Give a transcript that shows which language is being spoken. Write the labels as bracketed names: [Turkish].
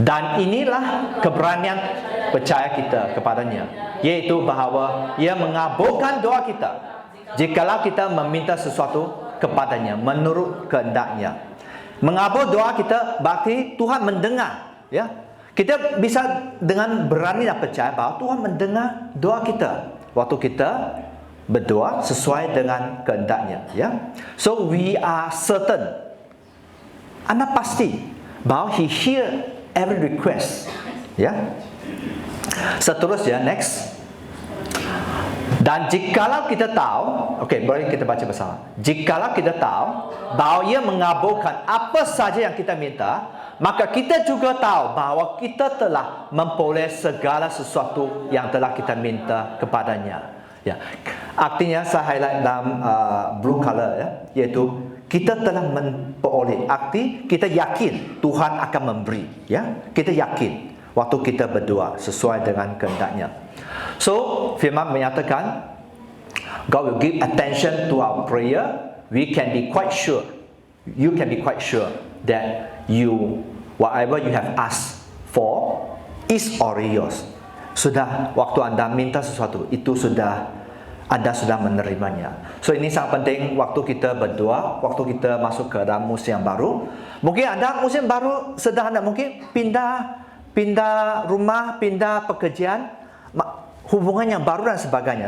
[Malay] Dan inilah keberanian percaya kita kepadanya, yaitu bahawa Ia mengabulkan doa kita jikalau kita meminta sesuatu kepadanya menurut kehendaknya. Mengabul doa kita berarti Tuhan mendengar, ya. Kita bisa dengan berani dan percaya bahawa Tuhan mendengar doa kita waktu kita berdoa sesuai dengan kehendaknya, ya. [English] So we are certain, [Malay] anda pasti bahawa [English] He hear every request, ya. [Malay] Seterusnya, next. Dan jikalau kita tahu, okey, boleh kita baca bersama. Jikalau kita tahu bahawa Ia mengabulkan apa saja yang kita minta, maka kita juga tahu bahawa kita telah memperoleh segala sesuatu yang telah kita minta kepadanya. Ya, artinya saya highlight dalam [English] blue color, [Malay] ya, iaitu kita telah memperoleh. Arti kita yakin Tuhan akan memberi, ya. Kita yakin waktu kita berdoa sesuai dengan kehendaknya. [English] So [Malay] firman menyatakan [English] God will give attention to our prayer. We can be quite sure, you can be quite sure that whatever you have asked for is already yours. [Malay] Sudah, waktu anda minta sesuatu itu anda sudah menerimanya. So ini sangat penting waktu kita berdoa, waktu kita masuk ke dalam musim yang baru. Mungkin anda musim baru sederhana, mungkin pindah rumah, pindah pekerjaan, hubungan yang baru dan sebagainya.